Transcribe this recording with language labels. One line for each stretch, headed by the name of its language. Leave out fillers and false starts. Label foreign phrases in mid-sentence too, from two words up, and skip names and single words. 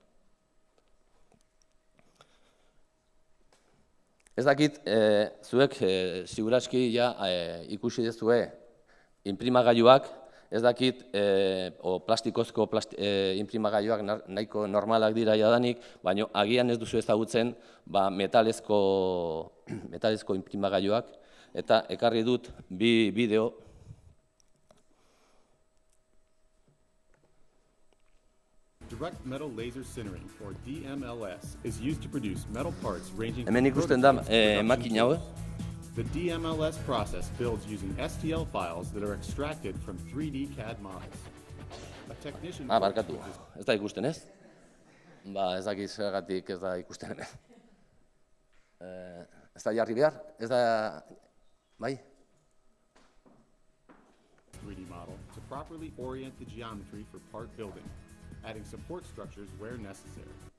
Basque: Ez dakit, zuek siguraski ikusi dezue inprimagailuak, ez dakit, plastikozko inprimagailuak nahiko normalak dira jadanik, baina agian ez duzu ezagutzen metalezko inprimagailuak, eta ekarri dut bi bideo.
English: Direct metal laser sintering, or DMLS, is used to produce metal parts ranging
Basque: Hemen ikusten da makina hau.
English: The DMLS process builds using STL files that are extracted from 3D CAD models. A technician
Basque: Barkatu, ez da ikusten ez? Ez dakit zergatik ez da ikusten hemen. Ez da jarri behar? Ez da... Bai?
English: 3D model to properly orient the geometry for part building, adding support structures where necessary.